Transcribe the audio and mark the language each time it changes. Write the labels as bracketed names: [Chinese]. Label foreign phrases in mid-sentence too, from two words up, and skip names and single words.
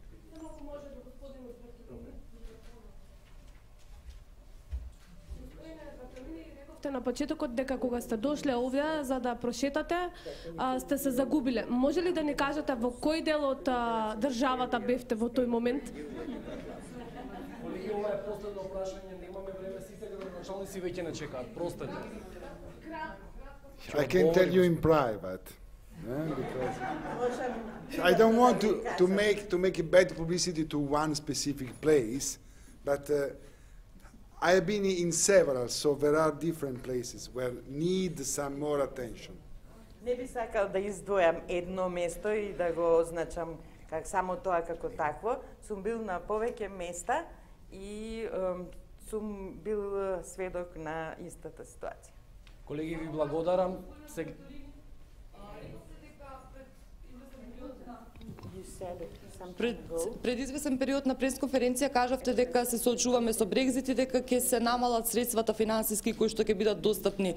[Macedonian] На почетокот дека кога сте дошле овде за да прошетате, сте се загубиле. Може ли да ни кажете во кој дел од државата бевте во тој момент? Колеги, ова е последно прашање, немаме време, сите градоначалници веќе не чекаат. Простете. [English] I can tell you in private. Because I don't want to make a bad publicity to one specific place, but I have been in several, so there are different places where need some more attention. [Macedonian] Не би сакал да издвојам едно место и да го означам как само тоа како такво. Сум бил на повеќе места и сум бил сведок на истата ситуација. Колеги, ви благодарам. Пред извесен период на пресконференција кажавте дека се соочуваме со Брекзит и дека ќе се намалат средствата финансиски кои што ќе бидат достапни.